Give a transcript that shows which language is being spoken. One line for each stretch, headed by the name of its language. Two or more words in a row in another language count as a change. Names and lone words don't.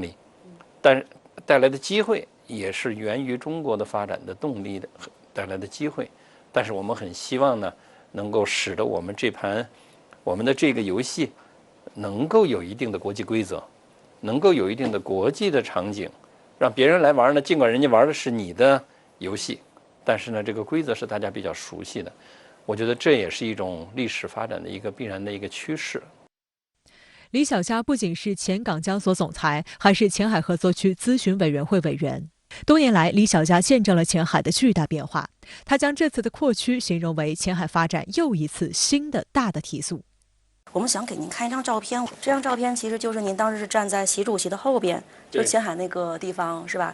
Chinese: 力，但是带来的机会也是源于中国的发展的动力的带来的机会，但是我们很希望呢，能够使得我们的这个游戏能够有一定的国际规则，能够有一定的国际的场景，让别人来玩呢，尽管人家玩的是你的游戏，但是呢，这个规则是大家比较熟悉的。我觉得这也是一种历史发展的一个必然的一个趋势。李小加不仅是前港交所总裁，还是前海合作区咨詢委員會委員。多年來，李小加見證了前海的巨大變化。他將這次的擴區形容為前海發展又一次新的大的提速。我们想給您看一張照片，這張照片其實就是您當時是站在習主席的後邊，就是前海那個地方，是吧？